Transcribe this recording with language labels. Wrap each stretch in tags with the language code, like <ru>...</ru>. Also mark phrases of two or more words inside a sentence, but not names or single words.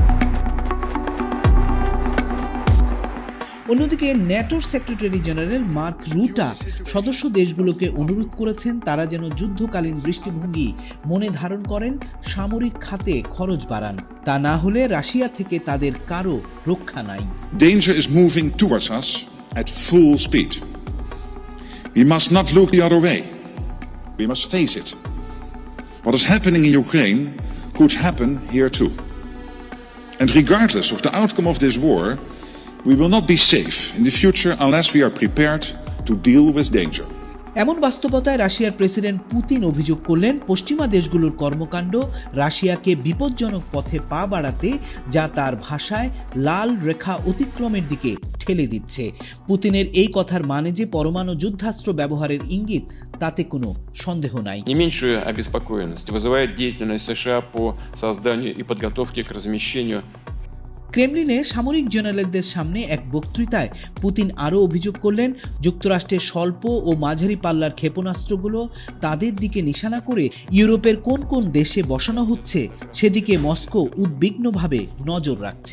<bn>অন্যদিকে ন্যাটোর সেক্রেটারি জেনারেল মার্ক রুটা সদস্য দেশগুলোকে অনুরোধ করেছেন তারা যেন যুদ্ধকালীন দৃষ্টিভঙ্গি মনে ধারণ করেন, সামরিক খাতে খরচ বাড়ান। তা না হলে রাশিয়া থেকে তাদের কারো রক্ষা নাই।</bn> <en>Danger is moving towards us at full speed. We must not look the other way. We must face it. What is happening in Ukraine could happen here too. And regardless of the outcome of this war, we will not be safe in the future unless we are prepared to deal with danger.</en> <bn>এমন বাস্তবতায় রাশিয়ার প্রেসিডেন্ট পুতিন অভিযোগ করলেন, পশ্চিমা দেশগুলোর কর্মকাণ্ড রাশিয়াকে বিপজ্জনক পথে পা বাড়াতে, যা তার ভাষায় লাল রেখা অতিক্রমের দিকে ঠেলে দিচ্ছে। পুতিনের এই কথার মানে যে পরমাণু যুদ্ধাস্ত্র ব্যবহারের ইঙ্গিত, তাতে কোনো সন্দেহ নাই।</bn> <ru>Не меньшую обеспокоенность вызывает деятельность США по созданию и подготовке к размещению.</ru> <bn>ক্রেমলিনে সামরিক জেনারেলদের সামনে এক বক্তৃতায় পুতিন আরও অভিযোগ করলেন, যুক্তরাষ্ট্রের স্বল্প ও মাঝারি পাল্লার ক্ষেপণাস্ত্রগুলো তাদের দিকে নিশানা করে ইউরোপের কোন কোন দেশে বসানো হচ্ছে সেদিকে মস্কো উদ্বিগ্নভাবে নজর রাখছে।</bn>